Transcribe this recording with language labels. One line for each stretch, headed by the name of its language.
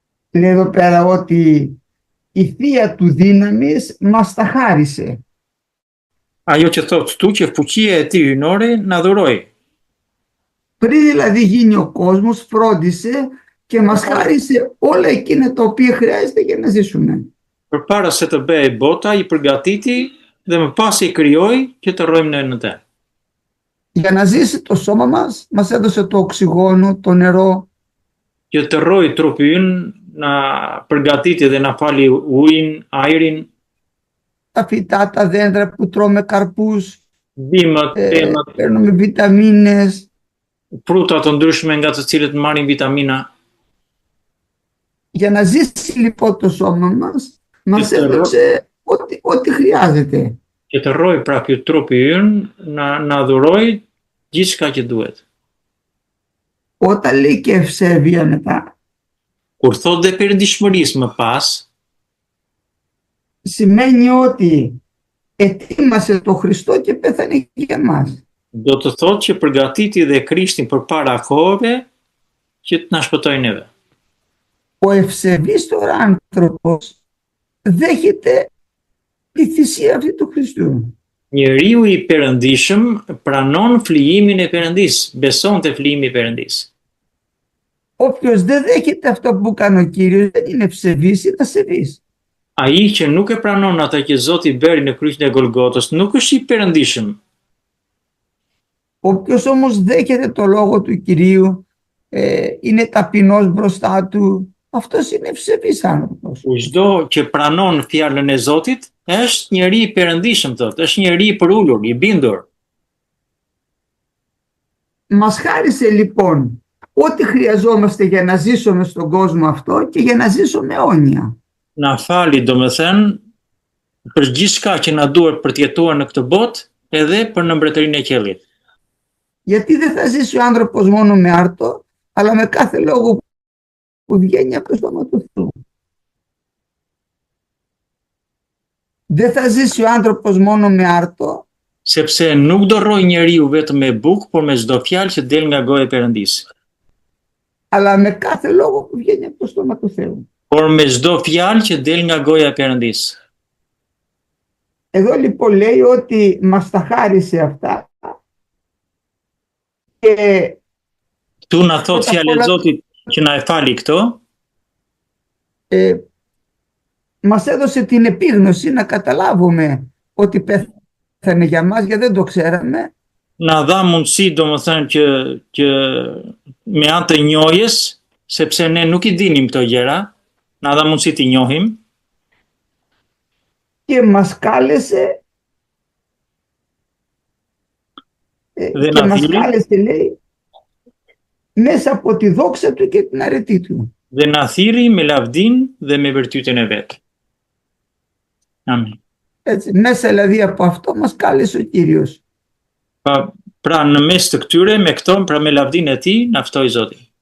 Greek: Λέει εδώ πέρα ότι η θεία του δύναμης μας τα χάρισε.
Albanian: Ajo që thotë këtu që fuqia e tij hyjnore na dhuroi.
Greek: Πριν δηλαδή γίνει ο κόσμος, φρόντισε και μας χάρισε όλα εκείνα τα οποία χρειάζεται για να ζήσουμε.
Albanian: Përpara se të bëhej bota, I përgatiti dhe më pas I krijoi që të rrojmë në të.
Greek: Για να ζήσει το σώμα μας έδωσε το οξυγόνο, το νερό.
Albanian: Që të rrojë trupi ynë, na përgatiti dhe na fali ujin, ajrin,
Greek: Τα φυτά, τα δέντρα που τρώμε καρπούς,
Albanian: bimët, pemat,
Greek: παίρνουμε βιταμίνες.
Albanian: fruta të ndryshme nga të cilët marrin vitamina.
Greek: Για να ζήσει λοιπόν το σώμα μας έδωσε ό,τι χρειάζεται.
Albanian: Që të rrojë pra ky trupi ynë, na dhuroi gjithçka që duhet.
Greek: Όταν λέει και ευσέβεια μετά,
Albanian: Kur thot dhe perëndishmërisë më pas,
Greek: σημαίνει ότι ετοίμασε το Χριστό και πέθανε για μας.
Albanian: do të thot që përgatiti dhe Krishtin përpara kohëve që të na shpëtojë neve.
Greek: Ο ευσεβής τώρα άνθρωπος δέχεται τη θυσία αυτή του Χριστού.
Albanian: Njeriu i perëndishëm pranon flijimin e Perëndis, beson te flijimi i Perëndis.
Greek: Όποιος δεν δέχεται αυτό που κάνει ο Κύριος δεν είναι ευσεβής, είναι ασεβής.
Albanian: Ai që nuk e pranon ata që Zoti bëri në kryqin e Golgotës, nuk është i perëndishëm.
Greek: Όποιος όμως δέχεται το λόγο του Κυρίου, είναι ταπεινός μπροστά του, αυτός είναι ευσεβής άνθρωπος.
Albanian: Çdo që pranon fjalën e Zotit është njeri i perëndishëm, thotë, është njeri i përulur, i bindur.
Greek: Μας χάρισε λοιπόν ό,τι χρειαζόμαστε για να ζήσουμε στον κόσμο αυτό και για να ζήσουμε αιώνια.
Albanian: Na fali, domethënë, për gjithçka që na duhet për të jetuar në këtë botë, edhe për në mbretërinë e qiellit.
Greek: Γιατί δεν θα ζήσει ο άνθρωπος μόνο με άρτο, αλλά με κάθε λόγο που βγαίνει από το στόμα του Θεού. Δεν θα ζήσει ο άνθρωπος μόνο με άρτο,
Albanian: Sepse nuk do rrojë njeriu vetëm me bukë, por me çdo fjalë që del nga goja e Perëndisë.
Greek: αλλά με κάθε λόγο που βγαίνει από το στόμα του Θεού.
Albanian: Por me çdo fjalë që del nga goja e Perëndisë.
Greek: Εδώ λοιπόν λέει ότι μας τα χάρισε αυτά και
Albanian: Tu na thot fjalë e Zotit që na e fali këto,
Greek: μας έδωσε την επίγνωση να καταλάβουμε ότι πέθανε για μας, γιατί δεν το ξέραμε.
Albanian: na dha mundësi, domethënë që me anë të njohjes, sepse ne nuk i dinim këto gjëra, na dha mundësi t'i njohim
Greek: Και μας κάλεσε και μας κάλεσε, λέει, μέσα από τη δόξα του και την αρετή του.
Albanian: dhe na thirri me lavdinë dhe me virtytin e vet. Amin.
Greek: Έτσι, μέσα δηλαδή από αυτό μας κάλεσε ο Κύριος.
Albanian: Pra në mes të këtyre, me këto, pra me lavdinë e tij, na ftoi Zoti.